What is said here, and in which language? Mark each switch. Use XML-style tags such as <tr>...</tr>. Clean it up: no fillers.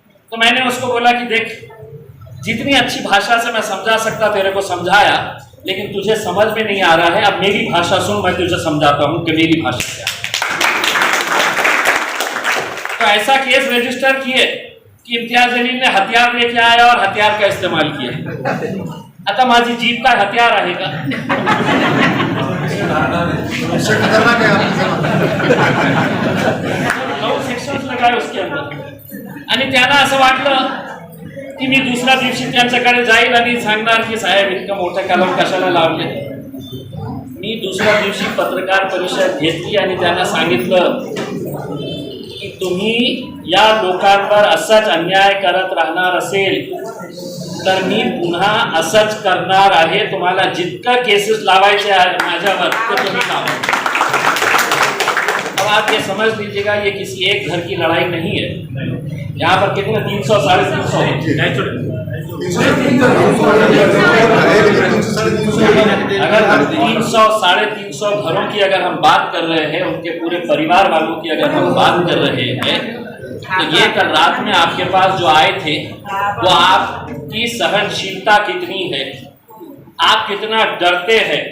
<hi>तो मैंने उसको बोला कि देख, जितनी अच्छी भाषा से मैं समझा सकता तेरे को समझाया, लेकिन तुझे समझ में नहीं आ रहा है। अब मेरी भाषा सुन, मैं तुझे समझाता हूं कि मेरी भाषा क्या है। तो ऐसा केस रजिस्टर किए कि इम्तियाज जलील ने हथियार लेके आया और हथियार का इस्तेमाल किया।</hi> <mr>आता माझी जीप का हथियार आहे का?</mr> <hi>9 सेक्शन्स लगाए उसके अंदर।</hi> <mr>आणि त्यांना असं वाटलं की मी दुसऱ्या दिवशी त्यांच्याकडे जाईल आणि सांगणार की साहेब इतकं मोठं कलम कशाला लावले। मी दुसऱ्या दिवशी पत्रकार परिषद घेतली आणि त्यांना सांगितलं की तुम्ही या लोकांवर असाच अन्याय करत राहणार असेल तर मी पुन्हा असंच करणार आहे। तुम्हाला जितका केसेस लावायचे आहे माझ्यावर तो तुम्ही लावा।</mr> <hi>अब आप ये समझ लीजिएगा, ये किसी एक घर की लड़ाई नहीं है। यहाँ पर कितने 300 350 अगर हम 300 350 घरों की अगर हम बात कर रहे हैं, उनके पूरे परिवार वालों की अगर हम बात कर रहे हैं, तो ये कल रात में आपके पास जो आए थे वो आपकी सहनशीलता कितनी है, आप कितना डरते हैं।</hi>